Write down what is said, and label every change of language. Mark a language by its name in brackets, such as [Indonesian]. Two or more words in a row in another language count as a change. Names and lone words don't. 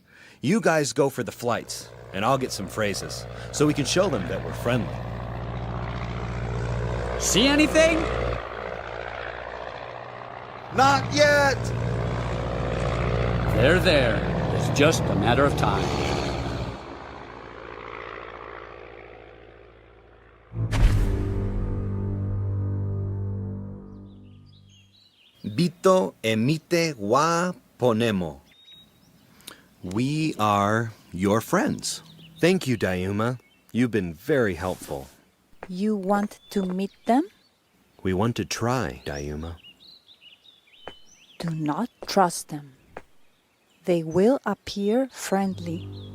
[English] You guys go for the flights, and I'll get some phrases, so we can show them that we're friendly. See anything? Not yet! They're there. It's just a matter of time. [Waorani] Bito emite wa ponemo. [English] We are your friends. Thank you, Dayuma. You've been very helpful. You want to meet them? We want to try, Dayuma. Do not trust them. They will appear friendly.